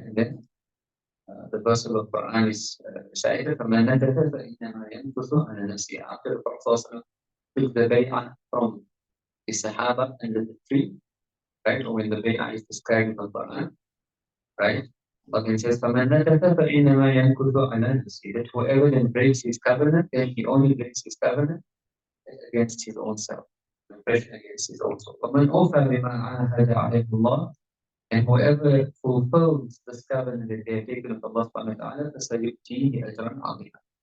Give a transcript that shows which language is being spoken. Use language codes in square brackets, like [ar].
[en] And then the verse of the Quran is recited, [ar] فَمَنْ نَكَثَ فَإِنَّمَا يَنكُثُ عَلَى نَفْسِهِ. [en] After the Prophet took the bay'ah from the Sahaba under the tree, right? Or when the bay'ah is described in the Quran, right? Allah says, [ar] فَمَنْ نَكَثَ فَإِنَّمَا يَنكُثُ عَلَى نَفْسِهِ. [en] That whoever then breaks his covenant, then he only breaks his covenant against his own self, against his own soul. [ar] وَمَنْ أَوْفَى بِمَا عَاهَدَ عَلَيْهِ اللَّهُ. [en] And whoever fulfills this covenant that they have taken with Allah subhanahu wa ta'ala, [ar] فَسَيُؤْتِيهِ أَجْرًا عَظِيمًا.